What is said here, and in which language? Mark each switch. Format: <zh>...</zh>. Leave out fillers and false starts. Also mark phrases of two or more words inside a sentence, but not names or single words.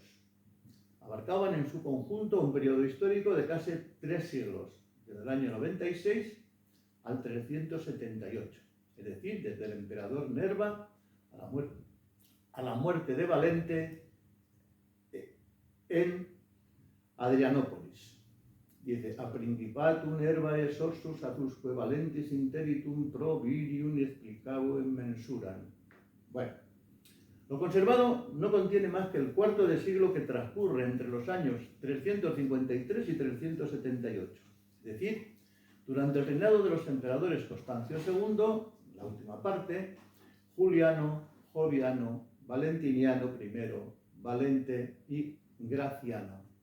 <es>Abarcaban en su conjunto un periodo histórico de casi 3 siglos, desde el año 96 al 378, es decir, desde el emperador Nerva a la muerte de Valente en Adrianópolis.</es> <la>Dice, a principatum Nerva exorsus atusque valentis interitum pro virium explicabo en mensuram.</la> <es>Bueno, lo conservado no contiene más que el cuarto de siglo que transcurre entre los años 353 y 378, es decir, durante el reinado de los emperadores Constancio II, la última parte, Juliano, Joviano, Valentiniano I, Valente y Graciano.</es>